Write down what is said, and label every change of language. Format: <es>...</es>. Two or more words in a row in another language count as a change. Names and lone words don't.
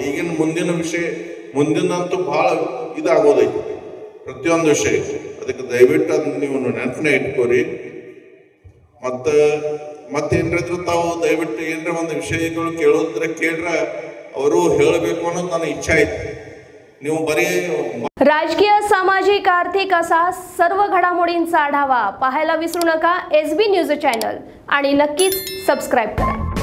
<kn>ಈಗಿನ ಮುಂದಿನ ವಿಷಯ ಮುಂದಿನಂತೂ ಬಹಳ ಇದಾಗೋದೈತಿ ಪ್ರತಿಯೊಂದು ವಿಷಯ. ಅದಕ್ಕೆ ದಯವಿಟ್ಟು ಅದನ್ನ ನೀವು ನೆನಪನ್ನ ಇಟ್ಕೋರಿ. ಮತ್ತೇನ್ರಿದ್ರು ತಾವು ದಯವಿಟ್ಟು ಏನ್ರ ಒಂದು ವಿಷಯಗಳು ಕೇಳೋದ್ರೆ ಕೇಳ್ರ ಅವರು ಹೇಳಬೇಕು ಅನ್ನೋದು ನನ್ನ इच्छा ಐತಿ. ನೀವು बरी</kn> <mr>राजकीय सामाजिक आर्थिक असा सर्व घडामोडींचा आढावा पाहायला विसरू नका SB न्यूज चॅनल आणि नक्कीच सबस्क्राइब करा.</mr>